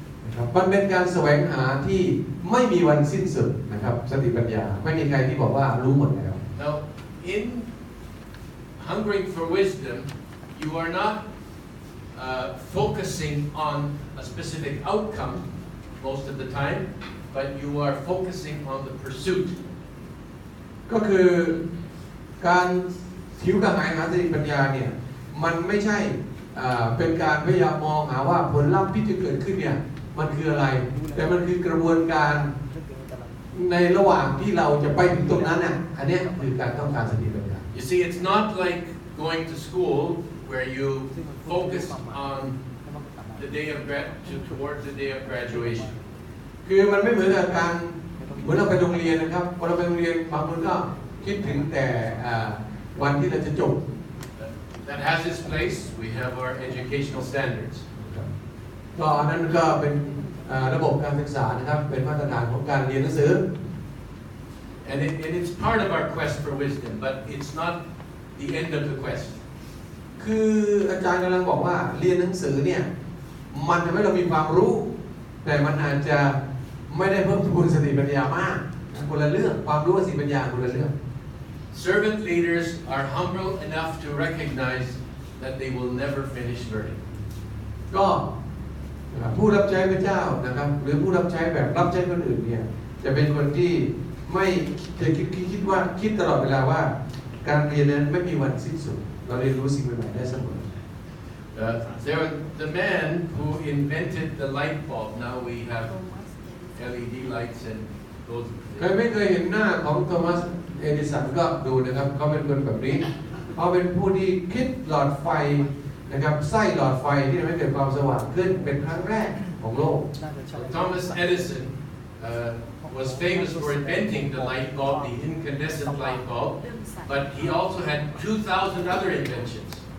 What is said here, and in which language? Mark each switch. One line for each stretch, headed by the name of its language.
Thai: นะครับมันเป็นการแสวงหาที่ไม่มีวันสิ้นสุดนะครับสติปัญญาไม่มีใครที่บอกว่ารู้หมดแล้ว
English: Now, in hungering for wisdom, you are not focusing on a specific outcome most of the time, but you are focusing on the pursuit.
Thai: ก็คือการหิวกระหายหาสติปัญญาเนี่ยมันไม่ใช่เป็นการพยายามมองหาว่าผลลัพธ์ที่จะเกิดขึ้นเนี่ยมันคืออะไรแต่มันคือกระบวนการในระหว่างที่เราจะไปถึงตรงนั้นน่ะอันนี้คือการต้องการสติปัญญา
English: You see, it's not like going to school where you focus on the day of towards the day of graduation.
Thai: คือมันไม่เหมือนกับการเหมือนเราไปโรงเรียนนะครับพอเราไปโรงเรียนบางคนก็คิดถึงแต่วันที่เราจะจบ
English: That has its place. We have our educational standards.
Thai: ก็อันนั้นก็เป็นระบบการศึกษานะครับเป็นมาตรฐานของการเรียนหนังสือ
English: And it's part of our quest for wisdom, but it's not the end of the quest.
Thai: คืออาจารย์กำลังบอกว่าเรียนหนังสือเนี่ยมันทำให้เรามีความรู้แต่มันอาจจะไม่ได้เพิ่มพูนสติปัญญามากคนละเรื่องความรู้กับสติปัญญาคนละเรื่อง
English: Servant leaders are humble enough to recognize that they will never finish learning.
Thai: ก็ผู้รับใช้พระเจ้านะครับหรือผู้รับใช้แบบรับใช้คนอื่นเนี่ยจะเป็นคนที่ไม่เคยคิดตลอดเวลาว่าการเรียนนั้นไม่มีวันสิ้นสุดเราเรียนรู้สิ่งใหม่ๆได้เสมอ
English: The man who invented the light bulb, now we have LED lights and those.
Thai: ใครไม่เคยเห็นหน้าของโทมัสเอดิสันก็ดูนะครับเขาเป็นคนแบบนี้เขาเป็นผู้ที่คิดหลอดไฟนะครับไส้หลอดไฟที่ทำให้เกิดความสว่างขึ้นเป็นครั้งแรกของโลก
English: Thomas Edison was famous for inventing the light bulb, the incandescent light bulb, but he also had 2,000 other inventions.